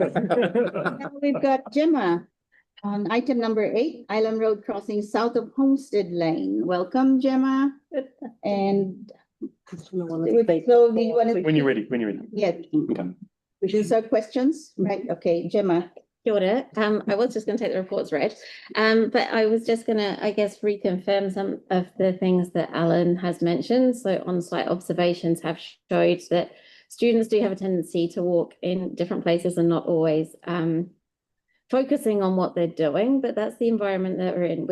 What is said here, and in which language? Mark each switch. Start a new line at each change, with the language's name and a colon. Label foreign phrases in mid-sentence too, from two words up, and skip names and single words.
English: Now we've got Gemma on item number 8, Island Road crossing south of Homestead Lane. Welcome, Gemma. And so you want to? When you're ready, when you're ready. Yeah. These are questions, right? Okay, Gemma.
Māori: Kia ora.
English: I was just going to take the reports read, but I was just going to, I guess, reconfirm some of the things that Alan has mentioned. So on-site observations have showed that students do have a tendency to walk in different places and not always focusing on what they're doing, but that's the environment that we're in.